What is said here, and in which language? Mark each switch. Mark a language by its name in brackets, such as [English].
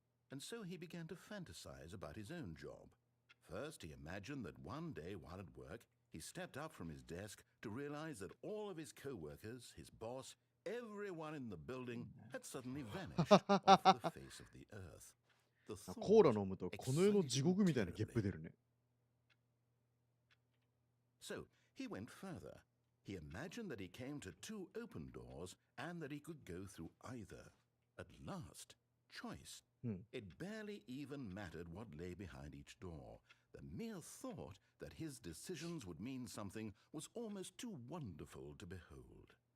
[English] And so he began to fantasize about his own job. First, he imagined that one day while at work, he stepped up from his desk to realize that all of his co-workers, his boss, everyone in the building had suddenly vanished off the face of the earth. The [Japanese] コーラ [English] thought [Japanese] 飲むとこの世の地獄みたいなゲップ出るね。 [English] So he went further. He imagined that he came to two open doors and that he could go through either. At last, choice. It barely even mattered what lay behind each door. The mere thought that his decisions would mean something was almost too wonderful to behold.